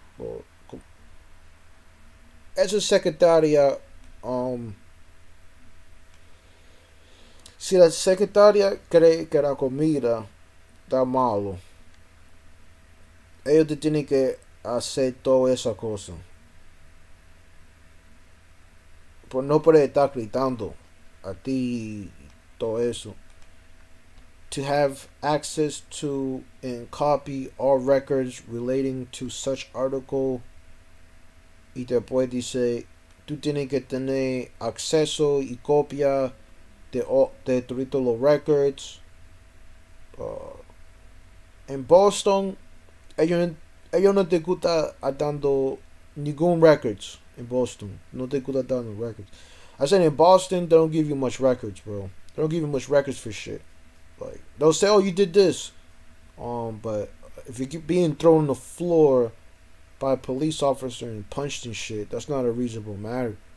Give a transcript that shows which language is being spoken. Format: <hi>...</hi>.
<es>O, esa secretaria, um, si la secretaria cree que la comida está malo, ellos te tienen que hacer toda esa cosa. Pues no puede estar gritando a ti y todo eso.</es> <en>To have access to and copy all records relating to such article.</en> <es>Y después dice, tú tienes que tener acceso y copia de todos los records. Uh, en Boston, ellos no te gusta dando ningún records</es> <en>in Boston.</en> <es>No te gusta dando records.</es> <en>I said in Boston, they don't give you much records, bro. They don't give you much records for shit. Like they'll say, "Oh, you did this," but if you keep being thrown on the floor by a police officer and punched and shit, that's not a reasonable matter.</en>